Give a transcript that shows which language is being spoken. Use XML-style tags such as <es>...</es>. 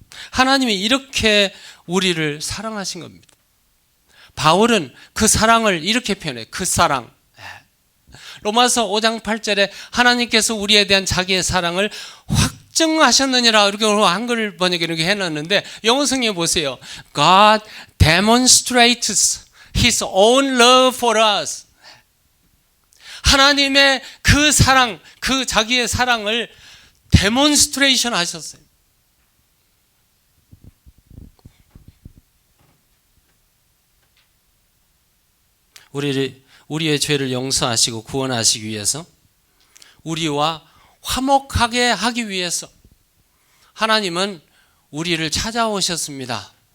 <ko>하나님이 이렇게 우리를 사랑하신 겁니다. 바울은 그 사랑을 이렇게 표현해요. 그 사랑. 로마서 5장 8절에 하나님께서 우리에 대한 자기의 사랑을 확증하셨느니라 이렇게 한글 번역에 이렇게 해놨는데 영어 성경에 보세요.</ko> <en>God demonstrates His own love for us.</en> <ko>하나님의 그 사랑, 그 자기의 사랑을 데몬스트레이션 하셨어요. 우리의 죄를 용서하시고 구원하시기 위해서, 우리와 화목하게 하기 위해서 하나님은 우리를 찾아오셨습니다.</ko>